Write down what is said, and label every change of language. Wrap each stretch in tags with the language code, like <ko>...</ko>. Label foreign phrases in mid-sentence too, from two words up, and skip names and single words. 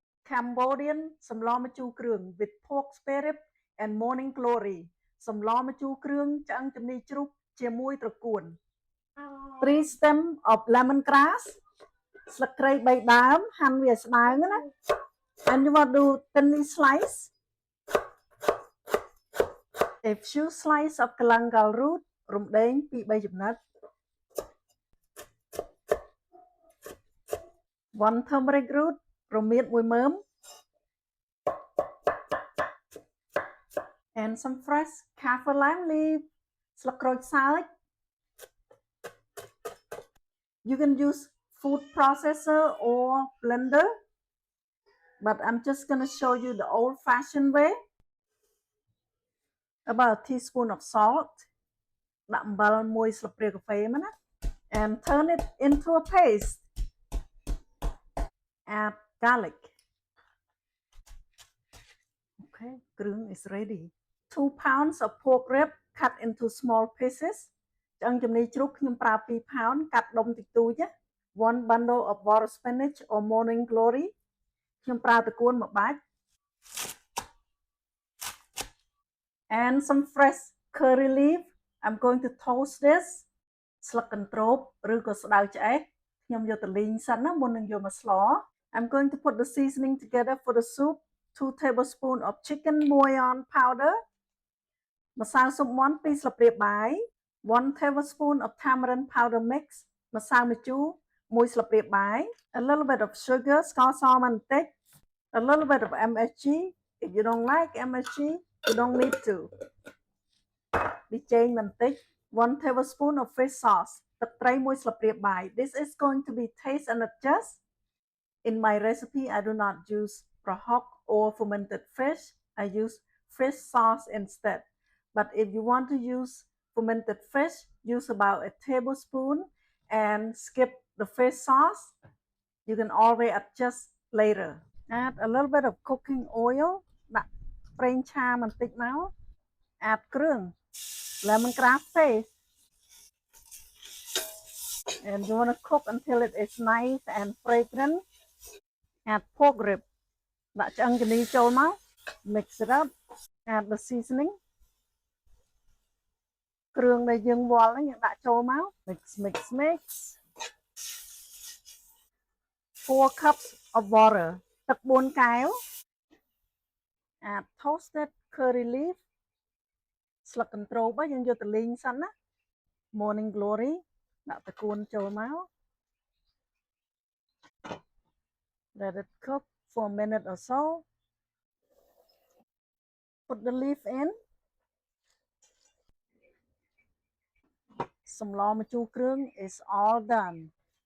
<en>Cambodian សម្លម្ជូរគ្រឿង with pork spare rib and morning glory</en> <km>សម្លម្ជូរគ្រឿងឆ្អឹងជំនីជ្រូកជាមួយត្រកួន</km> <en>3 stem of lemongrass</en> <km>ស្លឹកគ្រៃ3ដើមហាន់វាស្ដើងណា</km> <en>and you want to do thinly slice a few slice of galangal root</en> <km>រំដេង 2-3 ចំណិត</km> <en>1 turmeric root</en> <km>រមៀត 1 មើម</km> <en>and some fresh kaffir lime leaf</en> <km>ស្លឹកក្រូចសើច</km> <en>you can use food processor or blender but I'm just gonna show you the old-fashioned way. About a teaspoon of salt</en> <km>ដាក់អំបិល 1 ស្លាបព្រាកាហ្វេមកណា</km> <en>and turn it into a paste. Add garlic. Okay, គ្រឿង is ready. 2 pounds of pork rib cut into small pieces.</en> <km>ឆ្អឹងជំនីជ្រូកខ្ញុំប្រើ 2 pound កាត់ដុំតិចតួច</km> <en>1 bundle of water spinach or morning glory</en> <km>ខ្ញុំប្រើត្រកួន 1 បាច់</km> <en>and some fresh curry leaf. I'm going to toast this.</en> <km>ស្លឹកកន្ទ្របឬក៏ស្តៅឆ្អេះខ្ញុំយកទៅលីងសិនណាមុននឹងយកមកស្ល</km> <en>I'm going to put the seasoning together for the soup. 2 tablespoons of chicken bouillon powder.</en> <km>ម្សៅស៊ុបមាន់ 2 ស្លាបព្រាបាយ</km> <en>1 tablespoon of tamarind powder mix.</en> <km>ម្សៅម្ជូរ 1 ស្លាបព្រាបាយ</km> <en>A little bit of sugar</en> <km>ស្ករសបន្តិច</km> <en>A little bit of MSG. If you don't like MSG, you don't need to.</en> <km>ប៊ីចេងបន្តិច</km> <en>1 tablespoon of fish sauce.</en> <km>ទឹកត្រី 1 ស្លាបព្រាបាយ</km> <en>This is going to be taste and adjust. In my recipe, I do not use prahok or fermented fish. I use fish sauce instead. But if you want to use fermented fish, use about a tablespoon and skip the fish sauce. You can always adjust later. Add a little bit of cooking oil.</en> <km>ដាក់ប្រេងឆាបន្តិចមក</km> <en>Add គ្រឿង lemongrass paste. And you want to cook until it is nice and fragrant. Add pork rib.</en> <km>ដាក់ឆ្អឹងជំនីចូលមក</km> <en>Mix it up. Add the seasoning.</en> <km>គ្រឿងដែលយើងវាល់ហ្នឹងយើងដាក់ចូលមក Mix.</km> <en>4 cups of water.</en> <km>ទឹក 4 កែវ</km> <en>Add toasted curry leaf.</en> <km>ស្លឹកកន្ទ្របយើងយកទៅលីងសិនណា</km> <en>Morning glory.</en> <km>ដាក់ត្រកួនចូលមក</km> <en>Let it cook for a minute or so. Put the leaf in. សម្លម្ជូរគ្រឿង is all done.</en>